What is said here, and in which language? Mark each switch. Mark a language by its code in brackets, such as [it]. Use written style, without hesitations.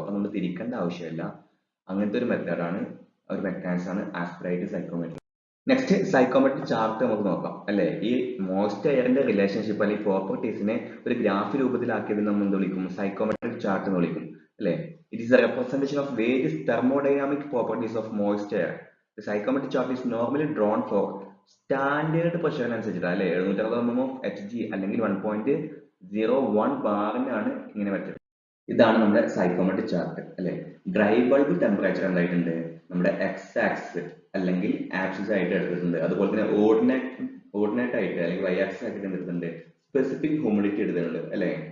[ml] അപ്പൊ നമ്മൾ തിരിക്കേണ്ട ആവശ്യമില്ല. അങ്ങനത്തെ ഒരു മെത്തേഡാണ്, ഒരു മെക്കാനിസം ആണ് ആസ്പിറേറ്റഡ് സൈക്കോമീറ്റർ. നെക്സ്റ്റ് സൈക്കോമെട്രിക് ചാർട്ട് നമുക്ക് നോക്കാം അല്ലെ? ഈ മോയ്സ്റ്റ് എയറിന്റെ റിലേഷൻഷിപ്പ് അല്ലെങ്കിൽ പ്രോപ്പർട്ടീസിനെ ഒരു ഗ്രാഫ് രൂപത്തിലാക്കിയത് നമ്മൾ എന്ത് വിളിക്കും? സൈക്കോമെട്രിക് ചാർട്ട് എന്ന് വിളിക്കും അല്ലെ? [en] It is a representation of various thermodynamic properties of moist air. The psychometric chart is normally drawn for [ml] standard പ്രഷറിനനുസരിച്ചിട്ട് അല്ലെ? 760 mm of Hg അല്ലെങ്കിൽ 1.01 ബാറിനാണ് ഇങ്ങനെ വെച്ചത്. ഇതാണ് നമ്മുടെ സൈക്കോമെട്രിക് ചാർട്ട് അല്ലെ? Dry bulb temperature എന്തായിട്ടുണ്ട്? നമ്മുടെ എക്സ് ആക്സിസ് അല്ലെങ്കിൽ ആക്സിസ് ആയിട്ട് എടുത്തിട്ടുണ്ട്. അതുപോലെ തന്നെ ഓർഡിനേറ്റ് ആയിട്ട് അല്ലെങ്കിൽ വൈ ആക്സിസ് ആയിട്ട് എടുത്തിട്ടുണ്ട്, സ്പെസിഫിക് ഹ്യൂമിഡിറ്റി എടുത്തിട്ടുണ്ട് അല്ലേ.